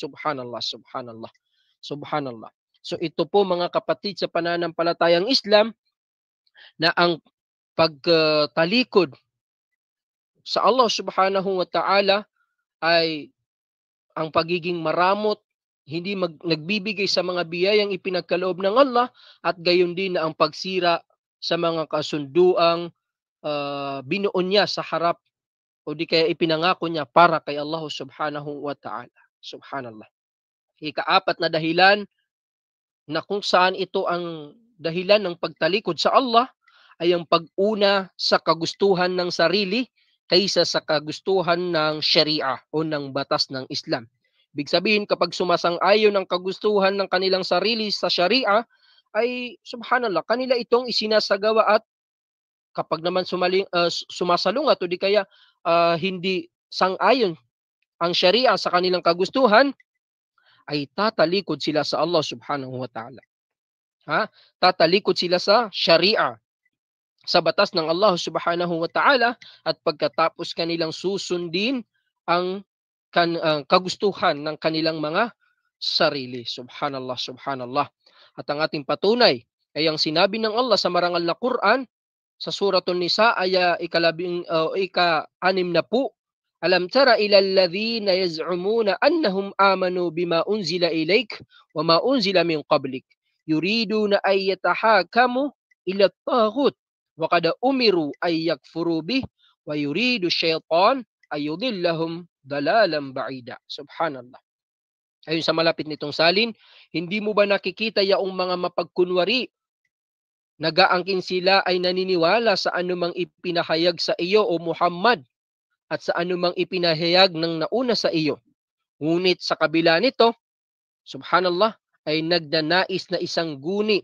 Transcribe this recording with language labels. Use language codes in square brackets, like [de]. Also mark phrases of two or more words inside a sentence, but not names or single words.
[ar] سبحان الله، سبحان الله، سبحان الله. [tl] So ito po, mga kapatid, sa pananampalatayang Islam, na ang pagtalikod sa Allah [ar] سبحانه وتعالى [tl] ay ang pagiging maramot, hindi nagbibigay sa mga biyayang ipinagkaloob ng Allah, at gayon din na ang pagsira sa mga kasunduang binuon niya sa harap o di kaya ipinangako niya para kay Allah [ar] سبحانه وتعالى. [tl] Subhanallah. Ika-apat na dahilan na kung saan ito ang dahilan ng pagtalikod sa Allah ay ang pag-una sa kagustuhan ng sarili kaysa sa kagustuhan ng Sharia o ng batas ng Islam. Ibig sabihin, kapag sumasang-ayon ng kagustuhan ng kanilang sarili sa Sharia, ay subhanallah, kanila itong isinasagawa, at kapag naman sumasalungat o di kaya hindi sang-ayon ang Sharia sa kanilang kagustuhan, ay tatalikod sila sa Allah [ar] سبحانه وتعالى. [tl] Tatalikod sila sa Sharia, sa batas ng Allah [ar] سبحانه وتعالى, [tl] at pagkatapos kanilang susundin ang kagustuhan ng kanilang mga sarili. [ar] سبحان الله، سبحان الله. [tl] At ang ating patunay ay ang sinabi ng Allah sa marangal na Quran sa Suratul Nisa, aya ika-6, [ar] ألم تر إلى الذين يزعمون أنهم آمنوا بما أنزل إليك وما أنزل من قبلك يريدون أن يتحاكموا إلى الطاغوت وقد أمروا أن يكفروا به ويريد الشيطان أن يضلهم ضلالا بعيدا. سبحان الله. [tl] Ayun sa malapit nitong salin, hindi mo ba nakikita yaong mga mapagkunwari? Nagaangkin sila ay naniniwala sa anumang ipinahayag sa iyo o Muhammad at sa anumang ipinahayag ng nauna sa iyo. Ngunit sa kabila nito, subhanallah, ay nagnanais na isang guni.